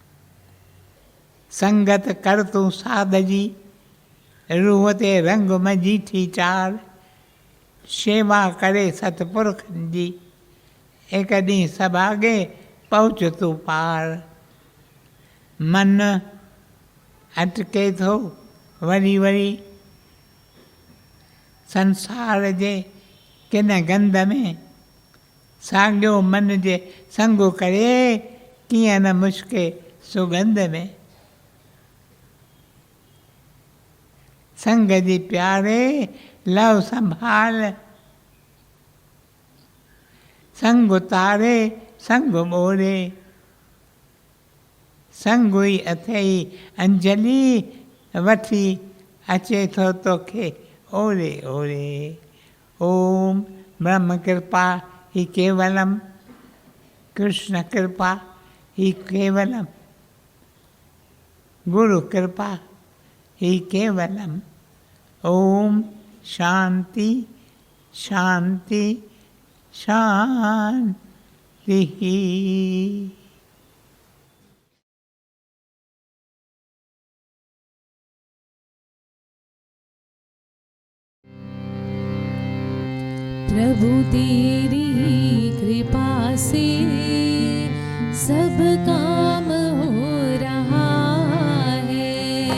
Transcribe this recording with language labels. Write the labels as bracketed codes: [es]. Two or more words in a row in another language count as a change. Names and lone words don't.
[sd] संगत कर तूं साध जी, रूह ते रंग मजीठी चार, शेवा करे सतपुरखनि जी, हिकु ॾींहुं सभागे पहुच तूं पार। मन अटके थो वरी वरी संसार जे किन गंध में, साॻियो मन जे संग करे कीअं न मुश्के सुगंध में। संग जी प्यारे लव संभाल, संग उतारे संग मोरे, संग हुई अथई अंजलि वठी अचे थो तोखे ओरे ओरे। [sa] ओम ब्रह्म कृपा ही केवलम, कृष्ण कृपा ही केवलम, गुरु कृपा ही केवलम। ओम शांति शांति शांति। [hi] प्रभु तेरी कृपा से सब काम हो रहा है।